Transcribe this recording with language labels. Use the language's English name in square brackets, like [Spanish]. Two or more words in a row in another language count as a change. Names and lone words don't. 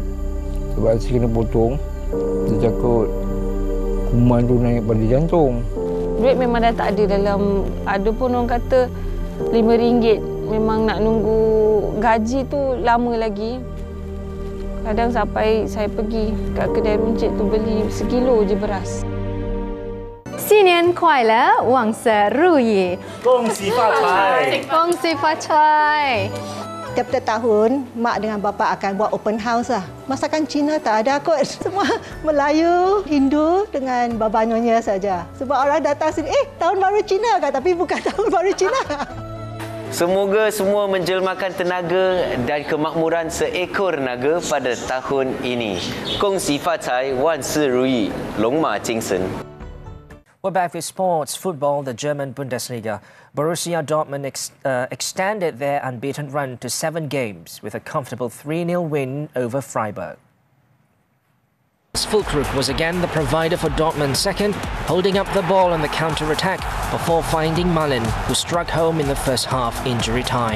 [Malay] Sebab saya kena potong, dia cakap kuman tu naik pada jantung. Duit memang dah tak ada dalam, ada pun orang kata RM5. Memang nak nunggu gaji tu lama lagi. Kadang sampai saya pergi kat kedai runcit tu beli sekilo je beras. [Chinese] 新年快乐，万事如意，恭喜发财，恭喜发财。 [Malay] Tiap-tiap tahun, mak dengan bapa akan buat [English] open house [Malay] lah. Masakan Cina tak ada kot. Semua Melayu, Hindu dengan baba nyonya saja. Sebab orang datang sini, tahun baru Cina kan? Tapi bukan tahun baru Cina. Semoga semua menjelmakan tenaga dan kemakmuran seekor naga pada tahun ini. [Chinese] 恭喜发财，万事如意，龙马精神. [English] We're back with sports. Football, the German Bundesliga. Borussia Dortmund extended their unbeaten run to 7 games with a comfortable 3-0 win over Freiburg. Füllkrug was again the provider for Dortmund's second, holding up the ball on the counter-attack before finding Malen, who struck home in the first half injury time.